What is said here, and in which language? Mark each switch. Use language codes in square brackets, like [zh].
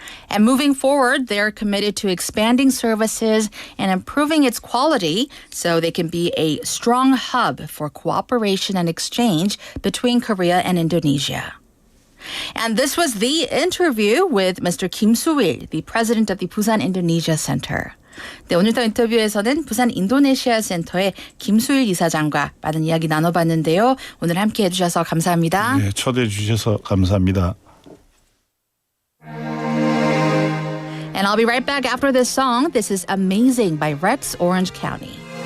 [en] And moving forward, they're committed to expanding services and improving its quality so they can be a strong hub for cooperation and exchange between Korea and Indonesia. And this was the interview with Mr. Kim Soo-il, the president of the Busan Indonesia Center. [ko] 네, 오늘도 인터뷰에서는 부산 인도네시아 센터의 김수일 이사장과 많은 이야기 나눠봤는데요. 오늘 함께 해주셔서 감사합니다. 네, 초대해 주셔서 감사합니다. [en] And I'll be right back after this song. This is Amazing by Rex Orange County.